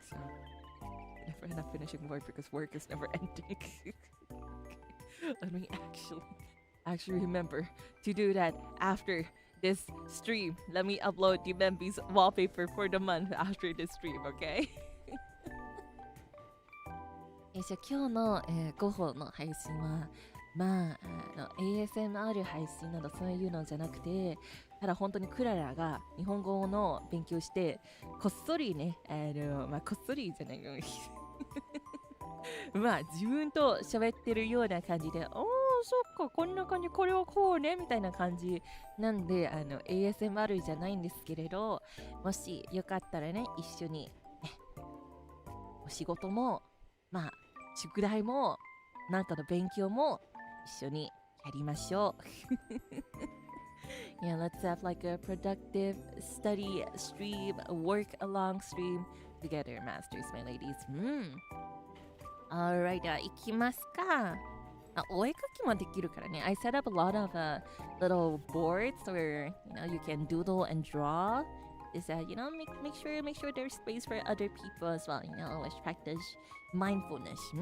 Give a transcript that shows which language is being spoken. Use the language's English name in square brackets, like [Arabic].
[English] So I never end up finishing work because work is never ending. Let me actually remember to do that after this stream. Let me upload the Membi's wallpaper for the month after this stream, okay? [Japanese] じゃあ今日の、ゴッホの配信はまあ、ASMR 配信などそういうのじゃなくて、ただ本当にクララが日本語の勉強してこっそりね、こっそりじゃないよまあ自分と喋ってるような感じで、おーそっかこんな感じ、これはこうねみたいな感じなんで、ASMR じゃないんですけれど、もしよかったらね一緒にね、お仕事もまあ宿題もなんかの勉強も一緒にやりましょう。 [English] Yeah, let's have like a productive study stream, work along stream together, masters, my ladies. Alright, [Japanese] では行きますか。お絵描きもできるからね。 [English] I set up a lot of little boards where you know you can doodle and draw. Is that you know make sure there's space for other people as well. You know, always practice mindfulness.